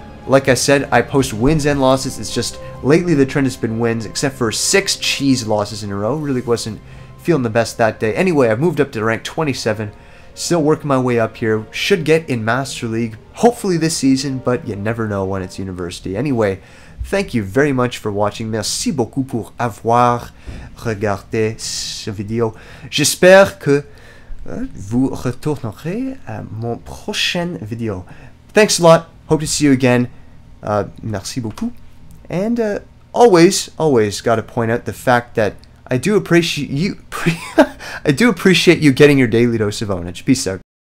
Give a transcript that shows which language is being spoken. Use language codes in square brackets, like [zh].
[en] Like I said, I post wins and losses. It's just lately the trend has been wins, except for 6 cheese losses in a row. Really wasn't feeling the best that day. Anyway, I've moved up to rank 27. Still working my way up here. Should get in Master League, hopefully this season, but you never know when it's university. Anyway, thank you very much for watching. [fr] Merci beaucoup pour avoir regardé cette vidéo. J'espère que vous retournerez à mon prochaine vidéo. [en] Thanks a lot. Hope to see you again. [fr] Merci beaucoup. [en] And always got to point out the fact that I do appreciate you. I do appreciate you getting your daily dose of ownage. Peace out.